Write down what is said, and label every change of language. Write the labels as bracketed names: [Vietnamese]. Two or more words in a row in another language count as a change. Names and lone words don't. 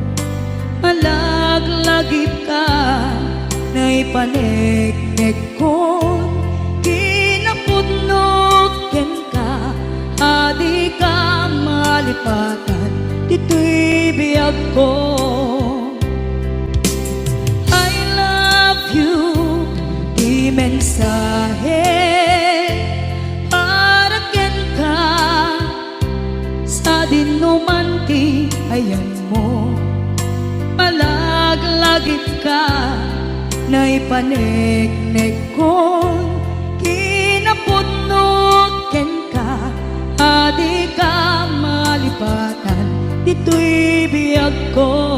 [Iloko] Malaglagip ka na ipaneknek kon. Kinapudno ken ka adi ka malipatan dito'y biyag ko. [English] I love you, [Iloko] di mensahe para ken ka sa dinumanti ayan mo. Malaglagip ka na ipaneknek ko, kinapudnot ken ka, adi ka malipatan, dito'y biyag ko.